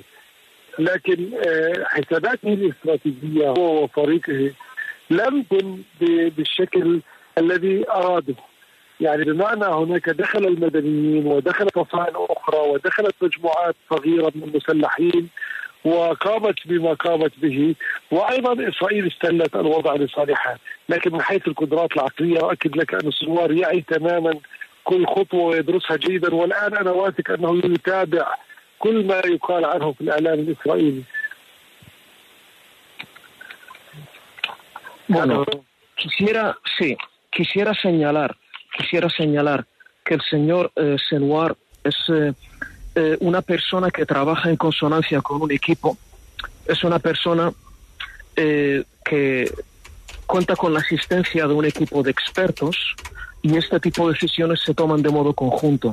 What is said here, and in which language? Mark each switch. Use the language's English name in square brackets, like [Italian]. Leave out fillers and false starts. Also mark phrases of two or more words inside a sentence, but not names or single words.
[Arabic] لكن حساباته الاستراتيجية هو وفريقه لم تكن بالشكل الذي أراده، يعني بمعنى هناك دخل المدنيين ودخلت فصائل أخرى ودخلت مجموعات صغيرة من المسلحين وقامت بما قامت به، وأيضا إسرائيل استغلت الوضع لصالحها. لكن من حيث القدرات العقلية أؤكد لك أن السنوار يعي تماما كل خطوة ويدرسها جيدا، والآن أنا واثق أنه يتابع كل ما يقال عنه في الإعلام الإسرائيلي. [Spanish] Bueno, quisiera señalar que el señor Senwar es una persona que trabaja en consonancia con un equipo, es una persona que cuenta con la asistencia de un equipo de expertos y este tipo de decisiones se toman de modo conjunto.